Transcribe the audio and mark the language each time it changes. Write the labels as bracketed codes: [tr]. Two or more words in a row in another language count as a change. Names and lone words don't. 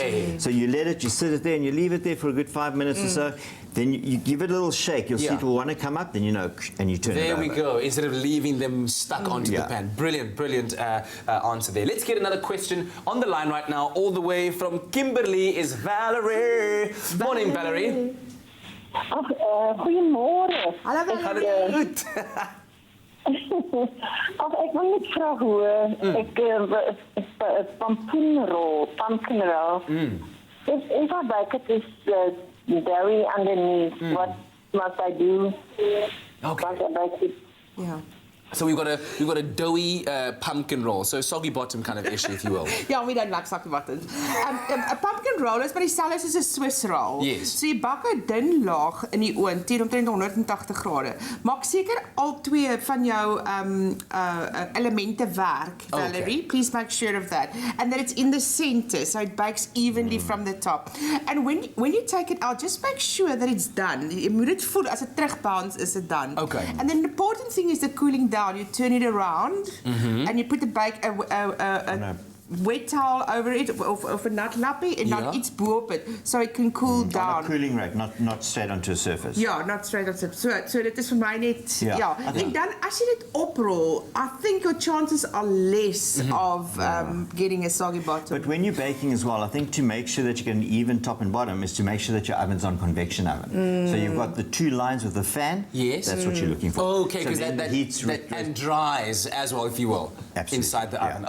[en] So you let it, you sit it there, and you leave it there for a good 5 minutes or so. Then you give it a little shake. You'll see it will want to come up, then and you turn it over. There we go. Instead of leaving them stuck onto the pan. Brilliant, brilliant answer there. Let's get another question on the line right now. All the way from Kimberley is Valerie. Morning, Valerie. [af] Goeiemôre. Hallo Valerie. Goed. Ek wil net vra hoe [en] pumpkin roll. If I bake it is berry underneath, what must I do? Once I bake it? Yeah. So we've got a doughy pumpkin roll, so soggy bottom kind of issue, if you will. Yeah, we don't like soggy bottoms. A pumpkin roll is [af] maar dieselfde soos 'n [en] Swiss roll. Yes. [af] So jy bak 'n dun laag in die oond teen omtrent 180 grade. Maak seker al twee van jou elemente werk, Valerie. [en] Okay. Please make sure of that. And that it's in the center, so it bakes evenly from the top. And when you take it out, just make sure that it's done. [af] Jy moet dit voel as dit terugbounce [en] is it done. Okay. And then the important thing is the cooling down. You turn it around and you put the bake a wet towel over it [af] of a nat lappie en dan iets bo-op [en] it so it can cool down. On a cooling rack, not straight onto a surface. [af] Ja, [en] not straight onto [af] so dit is vir my net En dan as jy dit oprol, [en] I think your chances are less of getting a soggy bottom. But when you're baking as well, I think to make sure that you get an even top and bottom is to make sure that your oven's on convection oven. So you've got the two lines with the fan. Yes. That's what you're looking for. Okay, because that heats and dries as well, if you will, inside the oven.